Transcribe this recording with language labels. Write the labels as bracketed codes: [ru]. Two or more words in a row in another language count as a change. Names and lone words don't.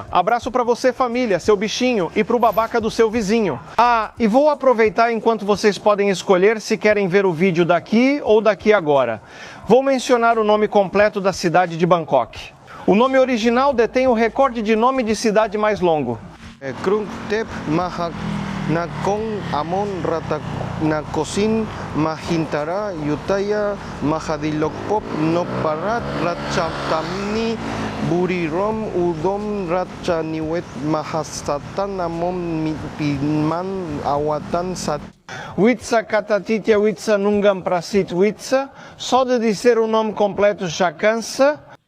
[pt] Abraço pra você, família, seu bichinho e pro babaca do seu vizinho. Ah, e vou aproveitar enquanto vocês podem escolher se querem ver o vídeo daqui ou daqui agora. Vou mencionar o nome completo da cidade de Bangkok. O nome original detém o recorde de nome de cidade mais longo. Krungtep Mahak Nakong Amon Rata Nakosin Mahintara Yutaya Mahadilokpop Noparat Ratchatamni Burirom Udom Ratchaniwet Mahastatan Amon Pinman Awatan Sat. Witsa Katatitia Witsa Nungam Prasit Witsa. Só de dizer o nome completo já cansa.